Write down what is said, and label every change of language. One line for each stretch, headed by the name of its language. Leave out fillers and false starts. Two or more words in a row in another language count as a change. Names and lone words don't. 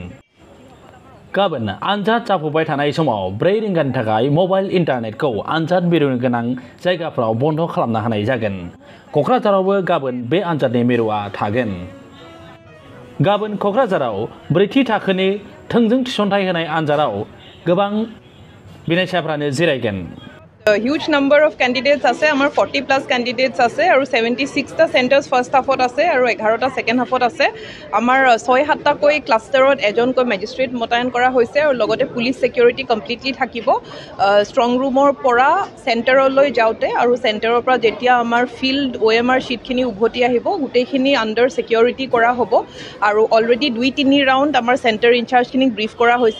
Bodo: गाबोन आनजाद जाफुबाय थानाय समाव 4 रिंगानि थाखाय मबाइल इन्टारनेटखौ आनजाद मिरुनि गोनां जायगाफ्राव बन्द खालामना होनाय जागोन। कक्राझारावबो गाबोन बे आनजादनि मिरुआ थागोन। गाबोन कक्राझाराव ब्रैथि थाखोनि थोंजों थिसनथाइ होनाय आनजादाव गोबां बिनायसाफ्रानो जिरायगोन।
English: Huge number of candidates
Assamese: আছে আমাৰ 40+ candidates আছে আৰু 76টা
English: centers first half
Assamese: আছে আৰু 11টা
English: second half
Assamese: আছে। আমাৰ 6-7টা কৈ ক্লাষ্টাৰত এজনকৈ মেজিষ্ট্ৰেট মতায়ন কৰা হৈছে আৰু লগতে
English: police security completely
Assamese: থাকিব।
English: strong room
Assamese: পৰা সেন্টাৰলৈ যাওঁতে আৰু সেন্টাৰৰ পৰা যেতিয়া আমাৰ ফিল্ড
English: OMR sheet
Assamese: উভতি আহিব গোটেইখিনি
English: under security
Assamese: কৰা হ'ব আৰু অলৰেডি 2-3 ৰাউণ্ড আমাৰ
English: center in-charge
Assamese: ব্ৰিফ কৰা হৈছে।